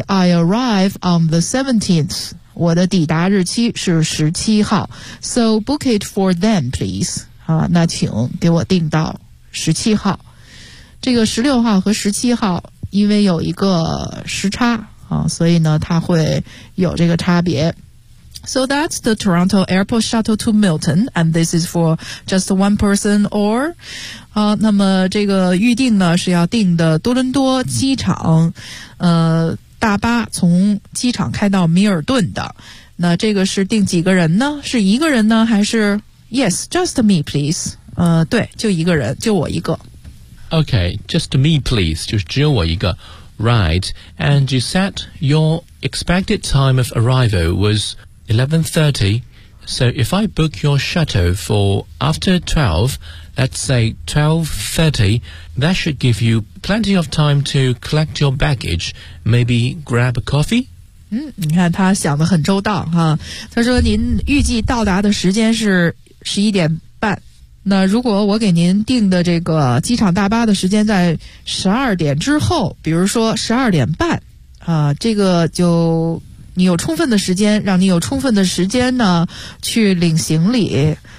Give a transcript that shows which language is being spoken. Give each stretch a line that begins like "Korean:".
English: I arrive on the 17th.
Chinese: 我的抵达日期是17号。
English: So book it for then, please.
Chinese: 那请给我订到17号。这个16号和17号因为有一个时差所以呢它会有这个差别。
English: So that's the Toronto Airport Shuttle to Milton, and this is for just one person or...
Chinese: 那么这个预定呢是要订的多伦多机场大巴从机场开到米尔顿的。那这个是订几个人呢？是一个人呢还是
English: Yes, just me, please.
Chinese: 对，就一个人，就我一个。
English: Okay, just me, please.
Chinese: 就是只有我一个。
English: Right, and you said your expected time of arrival was 11:30. So if I book your shuttle for after 12,Let's say 12:30, that should give you plenty of time to collect your baggage, maybe grab a coffee?
Chinese: 你看他想得很周到啊。他说您预计到达的时间是11:30。那如果我给您订的这个机场大巴的时间在12:00之后，比如说12:30啊，这个就你有充分的时间，让你有充分的时间呢去领行李。